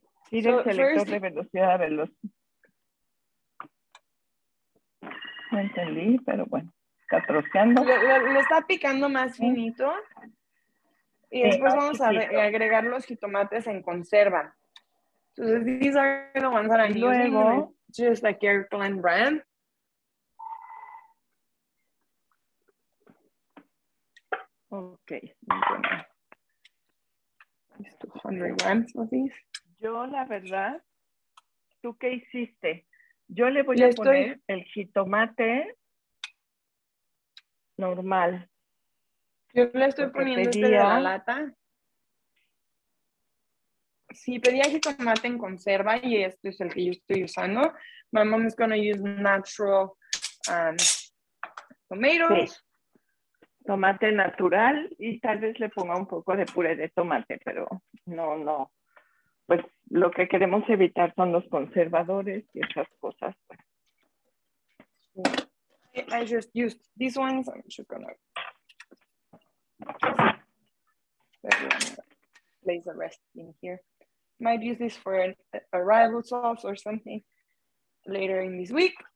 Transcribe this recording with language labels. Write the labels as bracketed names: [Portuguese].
[Spanish] Tire el selector [English] first... [Spanish] de velocidad a velocidad. No entendí, pero bueno, está troceando. Lo está picando más finito. Y después vamos a agregar los jitomates en conserva. [English] So these are the ones that I'm using. Just like your Glen brand. Ok. 200 grams of these. [Spanish] Yo, la verdad, ¿tú qué hiciste? Yo le voy a poner el jitomate normal. Yo le estoy poniendo este de la lata. Sí, pedía jitomate en conserva y este es el que yo estoy usando. [English] My mom is going to use natural tomatoes. [Spanish] Sí. Tomate natural y tal vez le ponga un poco de puré de tomate, pero no. Pues lo que queremos evitar son los conservadores y esas cosas. [English] I just used these ones. I'm just going to place the rest in here. Might use this for an arrival sauce or something later in this week.